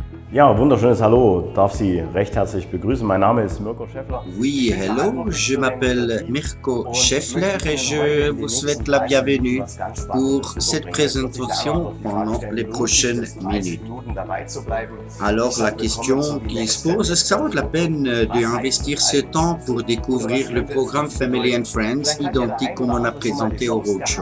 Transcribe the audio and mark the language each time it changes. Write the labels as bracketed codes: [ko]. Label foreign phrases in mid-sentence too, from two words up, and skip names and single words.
[de] Ja, wunderschönes Hallo, darf Sie recht herzlich begrüßen. Mein Name ist Mirko Scheffler. [fr] Oui, hello, je m'appelle Mirko Scheffler et je vous souhaite la bienvenue pour cette présentation pendant les prochaines minutes. Alors la question qui se pose, est-ce que ça vaut la peine d'investir ce temps pour découvrir le programme Family and Friends identique comme on a présenté au Roadshow?